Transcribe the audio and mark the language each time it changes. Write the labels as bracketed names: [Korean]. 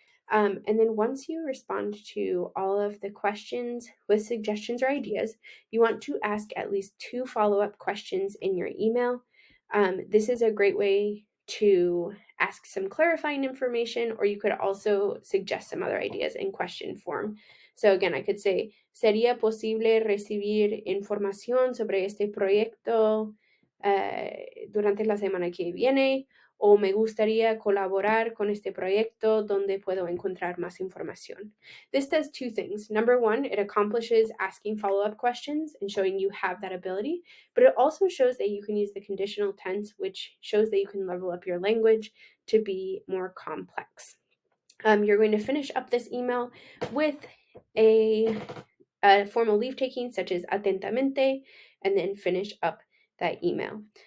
[English] And then once you respond to all of the questions with suggestions or ideas, you want to ask at least 2 follow-up questions in your email. This is a great way to ask some clarifying information, or you could also suggest some other ideas in question form. So again, I could say, [Spanish] ¿sería posible recibir información sobre este proyecto durante la semana que viene? O me gustaría colaborar con este proyecto donde puedo encontrar más información. [English] This does 2 things. Number 1, it accomplishes asking follow-up questions and showing you have that ability, but it also shows that you can use the conditional tense, which shows that you can level up your language to be more complex. You're going to finish up this email with a formal leave taking, such as atentamente, and then finish up that email.